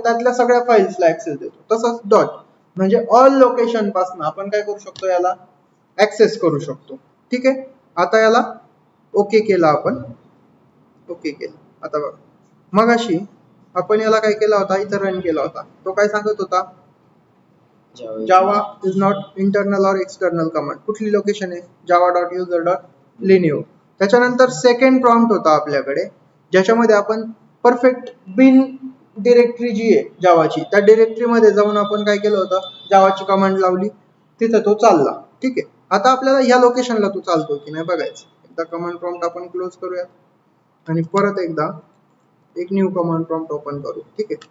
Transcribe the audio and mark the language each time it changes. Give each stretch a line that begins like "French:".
Marathi: त्यातल्या सगळ्या फाईल्सला ऍक्सेस देतो. तसंच डॉट म्हणजे ऑल लोकेशन पासून आपण काय करू शकतो? याला ऍक्सेस करू शकतो. ठीक आहे. आता याला ओके केला आपण. ओके केलं. आता बघा, मगाशी आपण याला काय केला होता? इथं रन केला होता. तो काय सांगत होता?
English: Java is not internal और external command.
Marathi: कुठली लोकेशन आहे? java.user.lineo. त्याच्यानंतर सेकंड प्रॉम्प्ट होता आपल्याकडे, ज्याच्यामध्ये आपण परफेक्ट बिन डिरेक्टरी जी आहे जावाची, त्या डिरेक्टरीमध्ये जाऊन आपण काय केलं होतं, जावाची कमांड लावली, तिथं तो चालला. ठीक आहे. आता आपल्याला ह्या लोकेशनला तो चालतो की नाही बघायचं. एकदा कमांड प्रॉम्प्ट आपण क्लोज करूयात आणि परत एकदा एक न्यू कमांड प्रॉम्प्ट ओपन करू. ठीक आहे.